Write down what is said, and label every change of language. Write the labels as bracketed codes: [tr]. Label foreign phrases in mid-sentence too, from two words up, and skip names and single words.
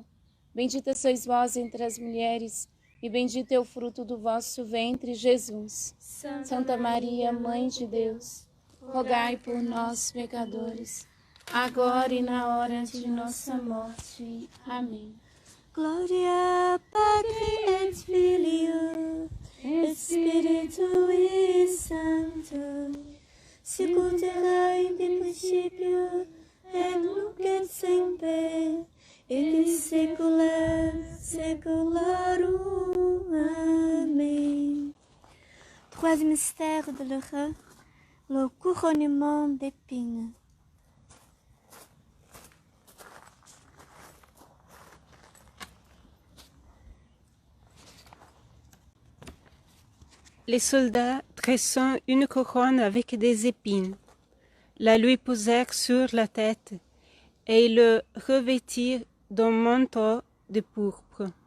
[pt] Bendita sois vós entre as mulheres, e bendito é o fruto do vosso ventre, Jesus. Santa Maria, Mãe de Deus, rogai por nós, pecadores, agora e na hora de nossa morte. Amém. [la] Glória Patri et Filio, Espíritui Santo, sicut erat in principio, et nunc et semper, et in saecula saeculorum. Amen. [fr] Troisième mystère douloureux, le couronnement d'épines. Les soldats, tressant une couronne avec des épines, la lui posèrent sur la tête et le revêtirent d'un manteau de pourpre.